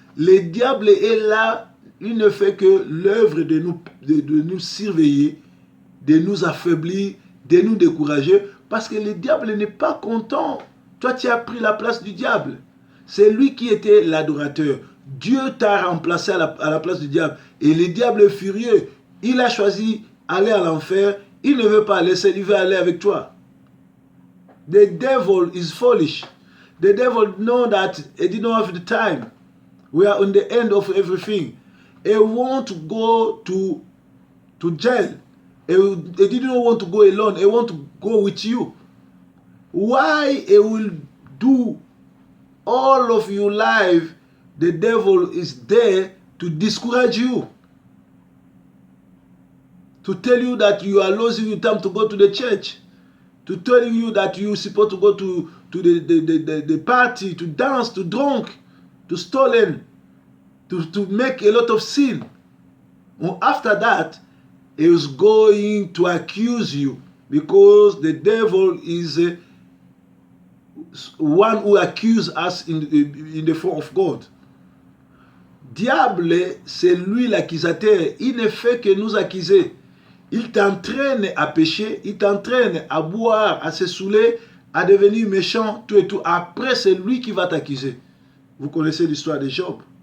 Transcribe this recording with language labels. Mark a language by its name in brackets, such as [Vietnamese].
[French] Le diable est là, il ne fait que l'œuvre de nous surveiller, de nous affaiblir, de nous décourager, parce que le diable n'est pas content. Toi, tu as pris la place du diable. C'est lui qui était l'adorateur. Dieu t'a remplacé à la place du diable. Et le diable est furieux. Il a choisi aller à l'enfer. Il ne veut pas laisser, il veut aller avec toi. [English] The devil is foolish. The devil know that he didn't have the time. We are on the end of everything. He want to go to jail. He didn't want to go alone. He want to go with you. Why he will do all of your life? The devil is there to discourage you. To tell you that you are losing your time to go to the church. To tell you that you're supposed to go to the party, to dance, to drink, to stolen, to make a lot of sin. And after that, he is going to accuse you because the devil is one who accuses us in the form of God. [French] Diable, c'est lui l'accusateur. Il ne fait que nous accuser. Il t'entraîne à pécher, il t'entraîne à boire, à se saouler, à devenir méchant, tout et tout. Après, c'est lui qui va t'accuser. Vous connaissez l'histoire de Job.